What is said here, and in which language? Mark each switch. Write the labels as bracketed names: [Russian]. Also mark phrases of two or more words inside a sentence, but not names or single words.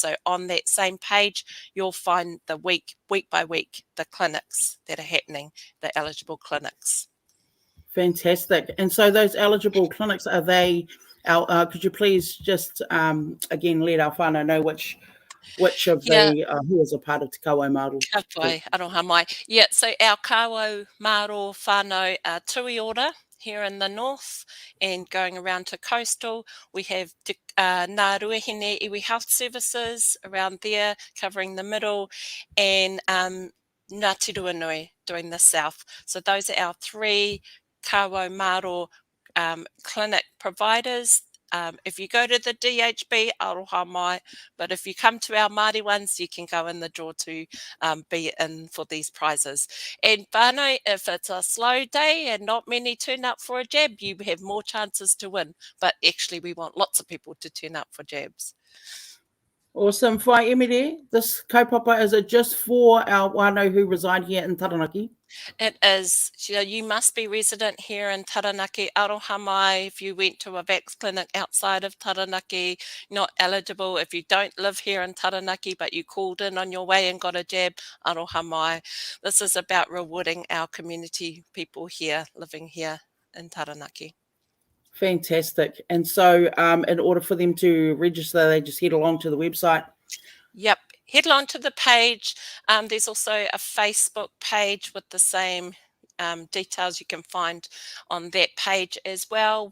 [English] So on that same page, you'll find the week by week, the clinics that are happening, the eligible clinics. Fantastic. And so those eligible clinics, are they could you please just again let our whānau know which of the who is a part of Te Māori? [Māori] Ka pai, aroha mai. [English] Yeah, so our [Māori] Kāwau Māori whānau [English] Tui Ora here in the north, and going around to coastal, we have Ngāruahine Iwi Health Services around there, covering the middle, and Ngāti Ruanui doing the south. So those are our 3 [Māori] Kāwau Māori [English] clinic providers. if you go to the DHB, [Māori] aroha mai, [English] but if you come to our Māori ones, you can go in the draw to be in for these prizes. And whānau, if it's a slow day and not many turn up for a jab, you have more chances to win. But actually, we want lots of people to turn up for jabs. Awesome. Whai Emere, this kaupapa, is it just for our whānau who reside here in Taranaki? It is. You must be resident here in Taranaki. [Māori] Aroha mai, [English] if you went to a vax clinic outside of Taranaki, not eligible. If you don't live here in Taranaki, but you called in on your way and got a jab, [Māori] aroha mai. [English] This is about rewarding our community people here, living here in Taranaki. Fantastic. And so in order for them to register, they just head along to the website? Yep. Head along to the page. There's also a Facebook page with the same details you can find on that page as well.